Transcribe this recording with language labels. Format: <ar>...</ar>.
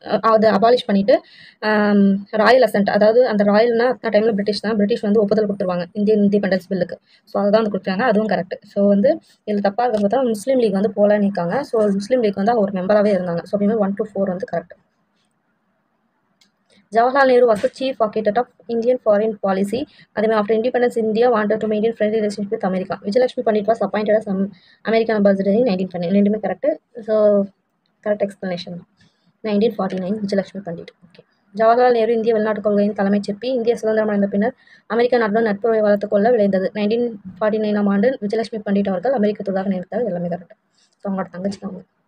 <ta>அதை அபாலிஷ் பண்ணிவிட்டு Royal ascent, அதாவது அந்த ராயல்னா அந்த டைமில் பிரிட்டிஷ் வந்து ஒப்புதல் கொடுத்துருவாங்க இந்தியன் இண்டிபெண்டன்ஸ் பில்லுக்கு. ஸோ அதை தான் வந்து கொடுத்தாங்க, அதுவும் கரெக்ட். ஸோ வந்து இதில் தப்பாக இருக்கிறது பார்த்தா முஸ்லீம் லீக் வந்து போல நிற்காங்க. ஸோ முஸ்லீம் லீக் வந்து அவங்க ஒரு மெம்பராகவே இருந்தாங்க. ஸோ அப்படியே 1 to 4 வந்து correct.</ta> <en>Jawaharlal Nehru was the chief architect of Indian foreign policy.</en> <ta>அதேமாதிரி</ta> <en>after independence, India wanted to maintain friendly relationship with America. Vijayalakshmi Pandit was appointed as American ambassador in 1949.</en> <ta>ரெண்டுமே correct. So correct explanation 1949 Vijayalakshmi Pandit. Okay. Jawaharlal Nehru இந்திய வெளிநாட்டுக் கொள்கையின் தலைமைச் சிற்பி. இந்திய சுதந்திரம் அடைந்த பின்னர் அமெரிக்க நாட்டுடன் நட்புறவை வளர்த்துக் கொள்ள விளைந்தது. 1949 ஆண்டு விஜயலட்சுமி பண்டிட் அவர்கள் அமெரிக்க தூதராக நியமித்தார். எல்லாமே கரெக்ட். ஸோ அவங்களோட தங்கச்சி தான்.</ta>